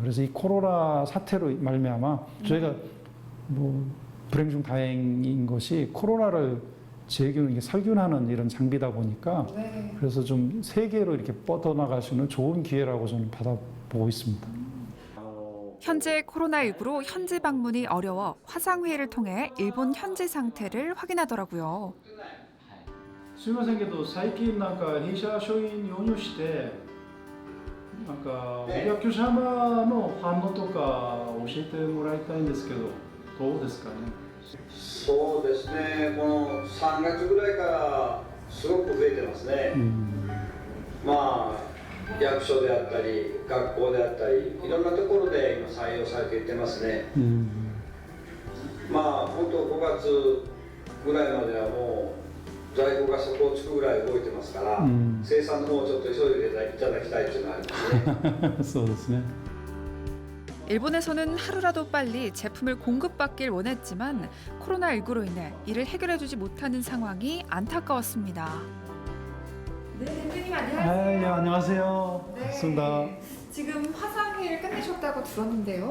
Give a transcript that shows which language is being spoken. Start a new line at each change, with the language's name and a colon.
Korean: 그래서 이 코로나 사태로 말미암아 저희가 뭐 불행 중 다행인 것이 코로나를 제균, 이게 살균하는 이런 장비다 보니까 그래서 좀 세계로 이렇게 뻗어나갈 수 있는 좋은 기회라고 저는 받아보고 있습니다. 현재 코로나19로 현지 방문이 어려워 화상회의를 통해 일본 현지 상태를 확인하더라고요.
Japanese: すみませんけど最近なんか弊社商品に納入してなんかお客様の反応とか教えてもらいたいんですけどどうですかね。そうですね、この3月ぐらいからすごく増えてますね。まあ役所であったり学校であったりいろんなところで今採用されていってますね。まあ本当5月ぐらいまではもう在庫が底をつくぐらい動いてますから、生産の方をちょっと急いでいただきたいというのがありますね。そうですね。
Korean: 일본에서는 하루라도 빨리 제품을 공급받길 원했지만 코로나19로 인해 이를 해결해주지 못하는 상황이 안타까웠습니다. 네, 대표님 안녕하세요. 네, 안녕하세요. 네. 반갑습니다. 지금 화상회의를 끝내셨다고 들었는데요.